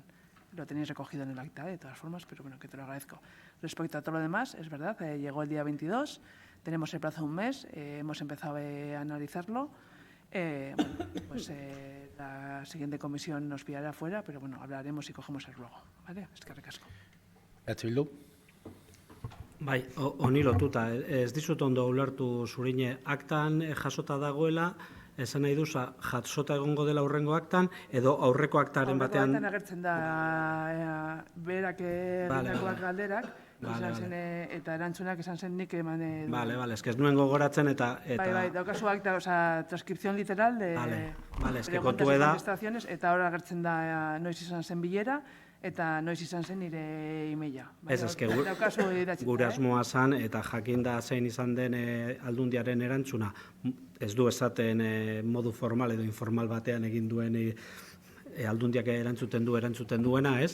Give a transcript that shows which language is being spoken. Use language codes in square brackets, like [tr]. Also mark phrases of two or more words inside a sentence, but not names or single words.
[es] Lo tenéis recogido en el acta, de todas formas, pero bueno, que te lo agradezco. Respecto a todo lo demás, es verdad, llegó el día 22, tenemos el plazo de un mes, hemos empezado a analizarlo. Bueno, pues la siguiente comisión nos pillará fuera, pero bueno, hablaremos y cogemos el ruego, ¿vale? [eu] Eskerrik asko. H. Bildu. Bai, honi lotuta, ez dizut ondo ulertu zurine, aktan jasota dagoela, esan nahi duza, jasota egongo dela aurrengo aktan, edo aurreko aktaren batean... Aurreko aktan agertzen da, berak egindakoak galderak, eta erantzunak esan zen nik eman... Bale, [es] ez que [eu] ez nuen gogoratzen eta... Bai, daukazu akta, [es] transkripzion literal de preguntas y contestaciones, [eu] eta hor agertzen da noiz izan zen bilera, eta noiz izan zen nire emaila. Ez, gure asmoa zan, eta jakinda zein izan den aldundiaren erantzuna, ez du esaten modu formal edo informal batean egin duen aldundiak erantzuten duena, ez?